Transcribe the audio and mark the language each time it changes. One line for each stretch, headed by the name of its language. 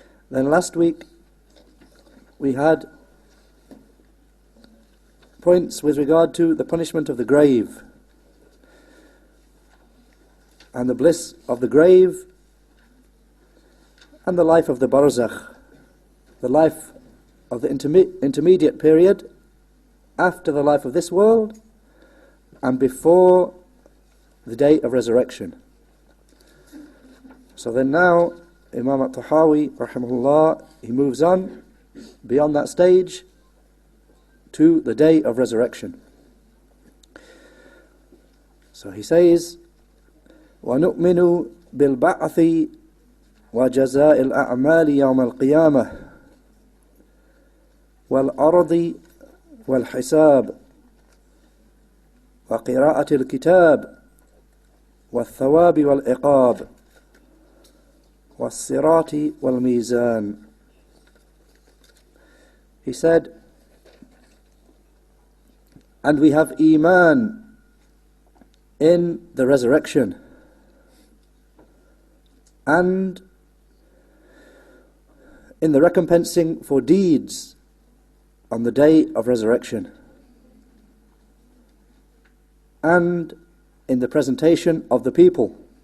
English: Then last week we had points with regard to the punishment of the grave and the bliss of the grave and the life of the barzakh, the life of the intermediate period after the life of this world and before the day of resurrection. So then now Imam al-Tahawi rahimahullah, he moves on beyond that stage to the day of resurrection. So he says,
Arabic: وَنُؤْمِنُ بِالْبَعْثِ وَجَزَاءِ الْأَعْمَالِ يَوْمَ الْقِيَامَةِ والأرض والحساب وقراءة الكتاب والثواب والعقاب والصراط والميزان.
English: He said, and we have Eemaan in the resurrection and in the recompensing for deeds on the day of resurrection, and in the presentation of the people,